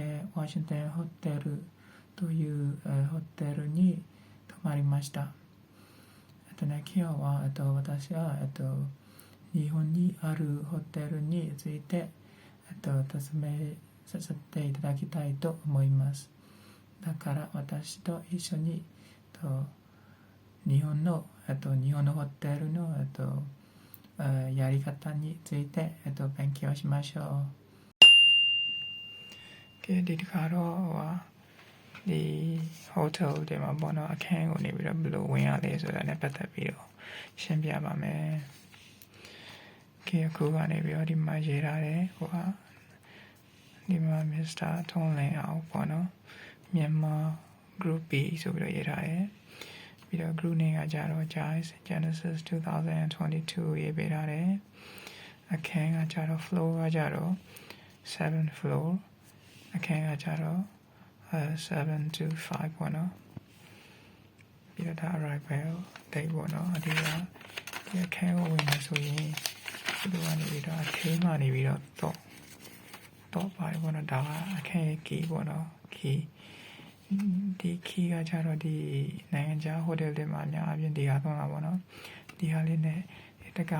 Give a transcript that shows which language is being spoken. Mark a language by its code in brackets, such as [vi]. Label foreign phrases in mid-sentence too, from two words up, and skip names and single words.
[ja] ワシントンホテルというホテルに泊まりました今日は私は日本にあるホテルについて説明させていただきたいと思いますだから私と一緒に日本のホテルのやり方について勉強しましょう [my] ဒီတခါတော့ဒီ hotel တွေမှာပေါ့နော်အခန်းကိုနေပြီးတော့ဘယ်လိုဝင်ရလဲဆိုတာနဲ့ပတ်သက်ပြီးတော့ရှင်းပြပါမယ်အခုကနေပြီးတော့ဒီမှာရေးထားတယ်ဒီမှာ Mr. ထုံးလင်းအောင်ပေါ့နော်မြန်မာ [en] group B [my] ဆိုပြီးတော့ရေးထားတယ်ပြီးတော့ [en] group name [my] ကကြတော့ Genesis 2022ရေးပေးထားတယ်အခန်းကကြတော့ floor ကကြတော့ [en] 7th floor [my] အခန်းကကြတော့7 to 5ပေါ့နော်ပြီးတော့ဒါ [en] arrival date [my] ပေါ့နော်အဒီကဒီအခန်းကိုဝင်မယ် ဆိုရင်ဒီကနေပြီးတော့အထဲမှာနေပြီးတော့ပါတယ်ပေါ့နော်ဒါကအခန်းရဲ့ key ပေါ့နော် key ဒီ key ကကြတော့ဒီနိုင်ငံခြားဟိုတယ်တွေမှာအများအပြားဒီဟာသုံးတာပေါ့နော်ဒီဟာလေးနဲ့တကား